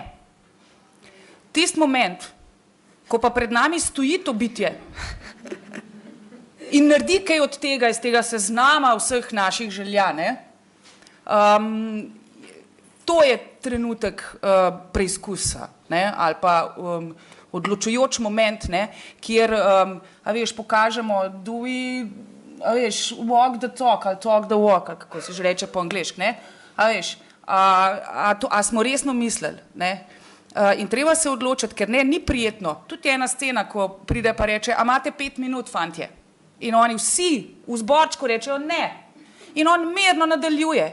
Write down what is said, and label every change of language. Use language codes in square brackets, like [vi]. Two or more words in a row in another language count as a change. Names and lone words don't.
[sl] Tisti moment, ko pa pred nami stoji to bitje in naredi kaj od tega, iz tega seznama vseh naših želja, ne, to je trenutek preizkusa, ne, ali pa odločujoč moment, ne, kjer, pokažemo, [en] walk the talk, ali talk the walk, [sl] ali kako se že reče po angleški, ne, A smo resno mislili, ne? In treba se odločiti, ker ne, ni prijetno. Tudi ena scena, ko pride pa reče, a imate 5 minut, fantje? In oni vsi v zborčku rečejo ne. In on mirno nadaljuje.